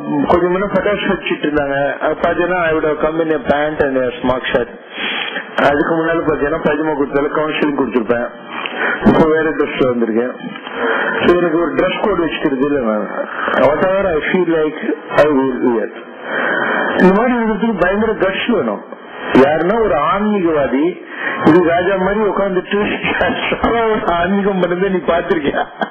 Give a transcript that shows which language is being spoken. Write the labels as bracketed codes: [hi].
[ta] கொஞ்சம் முன்ன பட்டாசு வச்சுட்டு இருந்தாங்க. பாத்தீங்கன்னா [en] I would have come in a pant and a smart shirt. [ta] அதுக்கு முன்னால பாத்தீங்கன்னா பஜ்மா கொடுத்தால கவுன்சிலிங் கொடுத்துருப்பேன். இப்போ வேற ட்ரெஸ் வந்திருக்கேன். எனக்கு ஒரு ட்ரெஸ் கோட் வச்சுக்கிறது இல்லை. நான் [en] Whatever I feel like I will wear. [ta] இந்த மாதிரி இருக்கிறதுக்கு பயங்கர கட்ஸ் வேணும். யாருன்னா ஒரு ஆன்மீகவாதி இது ராஜா மாதிரி உட்காந்துட்டு ஆன்மீகம் பண்ணதை நீ பாத்திருக்கியா?